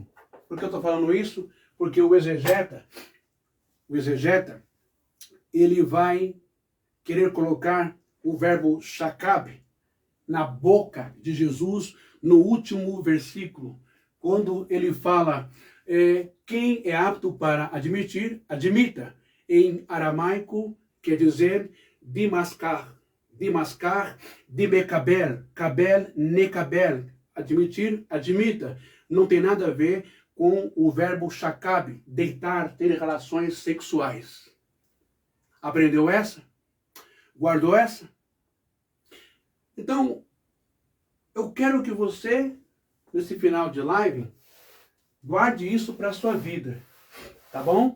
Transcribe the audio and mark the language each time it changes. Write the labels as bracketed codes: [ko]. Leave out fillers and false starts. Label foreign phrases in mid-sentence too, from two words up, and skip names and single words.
[pt] Por que eu estou falando isso? Porque o exegeta, ele vai querer colocar o verbo shakab na boca de Jesus no último versículo, quando ele fala, quem é apto para admitir, admita. Em aramaico quer dizer [arc] ܕܡܫܟܚ ܕܡܩܒܠ ܩܒܠ ܢܩܒܠ, [pt] admitir, admita. Não tem nada a ver com o verbo shakab, deitar, ter relações sexuais. Aprendeu essa? Guardou essa? Então, eu quero que você, nesse final de live, guarde isso para a sua vida, tá bom?